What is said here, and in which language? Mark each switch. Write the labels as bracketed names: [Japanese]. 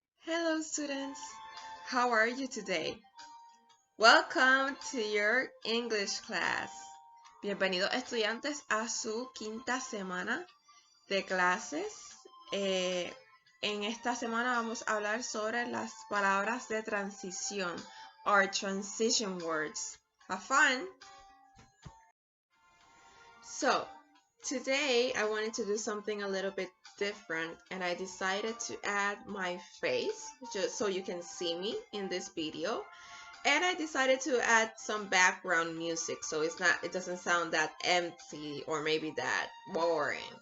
[English] Hello students, how are you today? Welcome to your English class. [Spanish] Bienvenidos estudiantes a su quinta semana de clases. En esta semana vamos a hablar sobre las palabras de transición, [English] or transition words. Have fun! So, today I wanted to do something a little bit different and I decided to add my face just so you can see me in this video, and I decided to add some background music so it doesn't sound that empty or maybe that boring.